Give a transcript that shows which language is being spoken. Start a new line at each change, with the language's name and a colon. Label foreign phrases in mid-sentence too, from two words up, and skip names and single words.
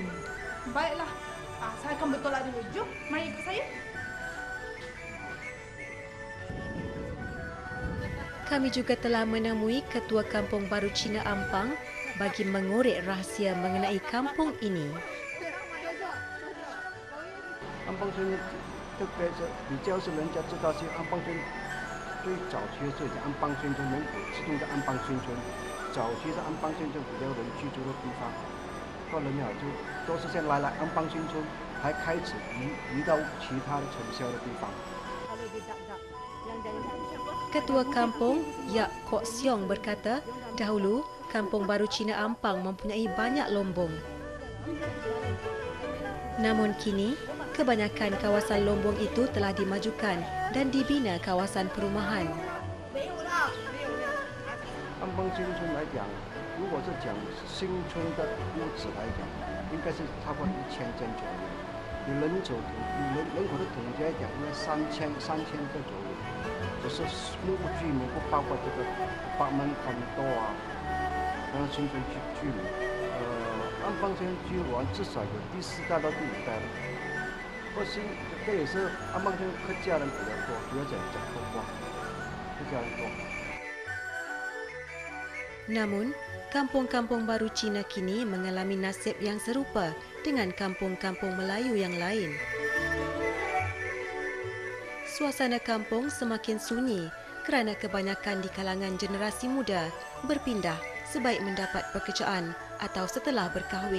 Malay: Baiklah, saya akan bertolak dulu. Jom, mari ikut saya. Kami juga telah menemui Ketua Kampung Baru Cina Ampang bagi mengorek rahsia mengenai kampung ini.
Chinese: 安邦村特别是比较是人家知道是安邦村最早期是安邦新村，人口集中在安邦新村，早期是安邦新村比较人居住的地方，后来呢都是先来安邦新村，还开始移到其他的城乡的地方。
Malay: Ketua Kampung Yak Kok Siong berkata, dahulu Kampung Baru Cina Ampang mempunyai banyak lombong. Namun kini, kebanyakan kawasan lombong itu telah dimajukan dan dibina kawasan perumahan.
Chinese: 安邦新村来讲，如果是讲新村的屋子来讲，应该是差不多1000间左右。以人口的统计来讲，应该3000个左右。只是木屋居民，不包括这个
English: apartment condo
Chinese: 啊，然后新村居民。安邦村居完至少有第4代到第5代了。这也是安邦村客家人比较多，主要讲客话，客家人多。
Malay: Namun, kampung-kampung baru Cina kini mengalami nasib yang serupa dengan kampung-kampung Melayu yang lain. Suasana kampung semakin sunyi kerana kebanyakan di kalangan generasi muda berpindah sebaik mendapat pekerjaan atau setelah berkahwin.